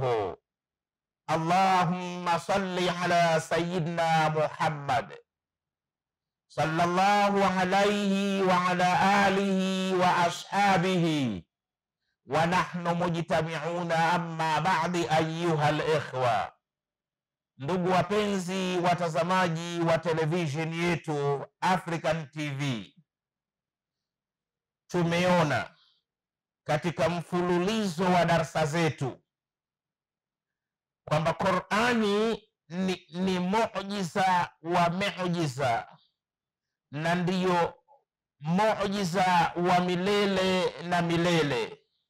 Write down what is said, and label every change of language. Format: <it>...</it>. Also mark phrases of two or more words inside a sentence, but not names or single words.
<ar>اللهم صل على سيدنا محمد صلى الله عليه وعلى آله وأصحابه ونحن مجتمعون أما بعد أيها الإخوة.</ar> <sw>Ndugu wapenzi watazamaji wa television yetu African TV, tumeona katika mfululizo wa darasa zetu kwamba Qur'ani ni muujiza wa muujiza na ndiyo muujiza wa milele na milele.</sw>